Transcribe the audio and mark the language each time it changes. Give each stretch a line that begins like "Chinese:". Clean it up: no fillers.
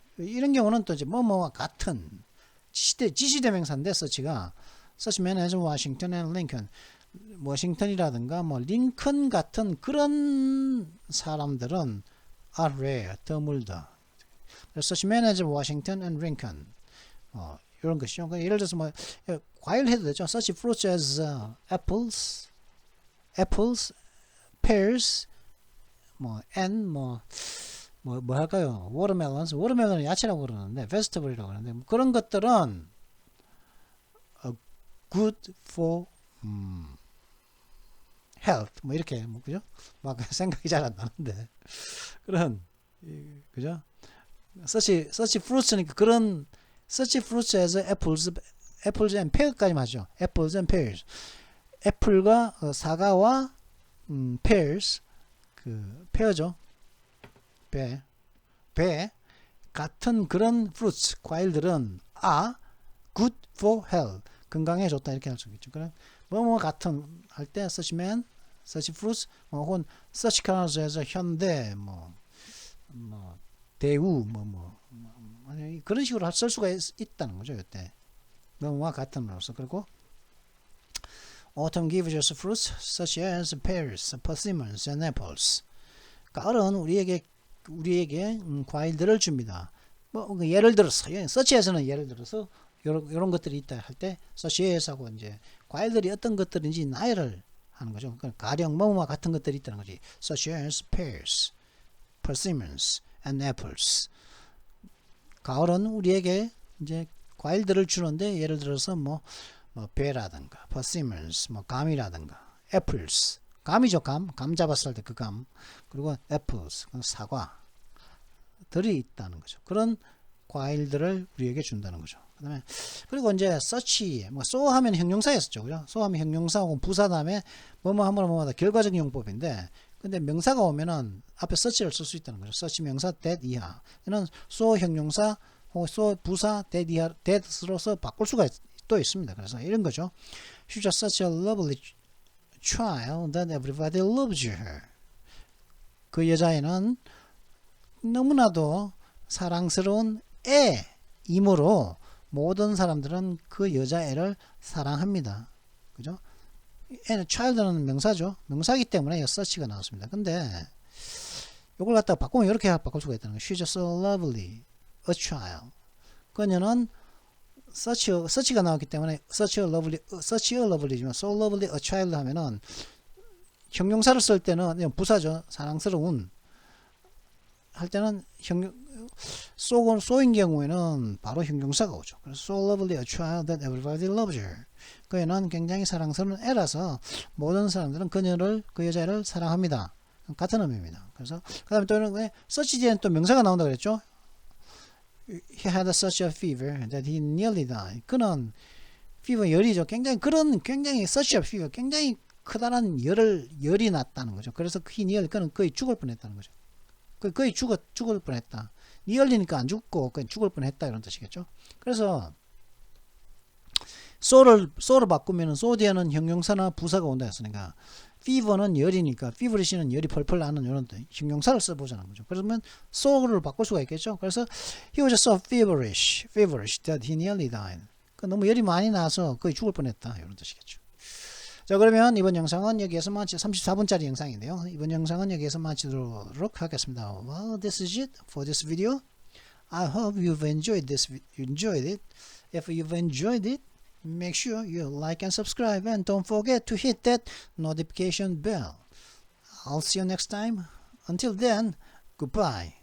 Korean: 이런 경우는 또 이제 뭐뭐와 같은, 지시대명사인데, such가,
English: such men as Washington and Lincoln.
Korean: 워싱턴이라든가, 링컨 같은 그런 사람들은
English: are rare,
Korean: 드물다.
English: such men as Washington and Lincoln.
Korean: 이런 것이죠. 예를 들어서 과일 해도 되죠.
English: such fruits as apples, pears, and
Korean: 뭐 할까요? watermelon은 야채라고 그러는데 vegetable이라고 그러는데 그런 것들은
English: good for health
Korean: 이렇게 그죠? 막 생각이 잘 안 나는데 그런 그죠?
English: such fruits니까
Korean: 그런
English: such fruits as apples and pear까지
Korean: 맞죠.
English: apples and pears.
Korean: 애플과 사과와
English: pears
Korean: 그 pear죠. 배 같은 그런 fruits 과일들은
English: are good for health
Korean: 건강에 좋다 이렇게 할 수 있겠죠. 그럼 뭐뭐 같은 할 때
English: such men, such fruits
Korean: 혹은
English: such cars as
Korean: 현대 대우 그런 식으로 쓸 수가 있다는 거죠. 이때 뭐뭐와 같은으로서 그리고
English: autumn gives us fruits such as pears, persimmons, and apples.
Korean: 가을은 우리에게 과일들을 줍니다. 예를 들어서 such에서는 예를 들어서 이런 것들이 있다 할 때 such as하고 이제 과일들이 어떤 것들인지 나열을 하는 거죠. 가령 뭐뭐와 같은 것들이 있다는 거지.
English: such as pears, persimmons, and apples.
Korean: 가을은 우리에게 이제 과일들을 주는데 예를 들어서 배라든가 persimmons, 감이라든가 apples, 감이죠. 감 잡았을 때 그 감. 그리고 apples, 사과들이 있다는 거죠. 그런 과일들을 우리에게 준다는 거죠. 그다음에 그리고 이제 such, so 하면 형용사였었죠. 그죠? so 하면 형용사하고 부사 다음에 뭐뭐 하면 뭐마다 결과적 용법인데 근데 명사가 오면은 앞에 such를 쓸 수 있다는 거죠. such 명사 that 이하. 이는 so 형용사 혹은 so 부사 that 이하 that으로서 바꿀 수가 또 있습니다. 그래서 이런 거죠.
English: She's such a lovely child that everybody loves her.
Korean: 그 여자애는 너무나도 사랑스러운 애이므로 모든 사람들은 그 여자애를 사랑합니다. 그죠? 애는 child는 명사죠. 명사이기 때문에 such가 나왔습니다. 근데 이걸 갖다가 바꾸면 이렇게 바꿀 수가 있다는 거예요.
English: She's so lovely, a child.
Korean: 그녀는
English: such가
Korean: 나왔기 때문에
English: such a lovely지만 so lovely a child
Korean: 하면은 형용사를 쓸 때는 부사죠. 사랑스러운 할 때는 so인 경우에는 바로 형용사가 오죠. 그래서
English: so lovely a child that everybody loves her.
Korean: 그녀는 굉장히 사랑스러운 애라서 모든 사람들은 그 여자를 사랑합니다. 같은 의미입니다. 그래서 그 다음에 또 such 뒤에는 또 명사가 나온다고 그랬죠.
English: He had such a fever that he nearly died.
Korean: 그는 fever 열이죠. 굉장히
English: such a fever
Korean: 굉장히 크다란 열이 났다는 거죠. 그래서 그는 거의 죽을 뻔했다는 거죠. 거의 죽을 뻔했다. nearly니까 안 죽고 거의 죽을 뻔했다 이런 뜻이겠죠. 그래서 so를 바꾸면은 so 뒤에는 형용사나 부사가 온다 했으니까 fever는 열이니까 feverish는 열이 펄펄 나는 이런 형용사를 써보자는 거죠. 그러면 so를 바꿀 수가 있겠죠. 그래서
English: he was so feverish that he nearly died.
Korean: 너무 열이 많이 나서 거의 죽을 뻔했다 이런 뜻이겠죠. 자, 그러면 이번 영상은 여기에서 34분짜리 영상인데요. 이번 영상은 여기에서 마치도록 하겠습니다.
English: Well, this is it for this video. I hope you've enjoyed it. If you've enjoyed it, make sure you like and subscribe and don't forget to hit that notification bell. I'll see you next time. Until then, goodbye.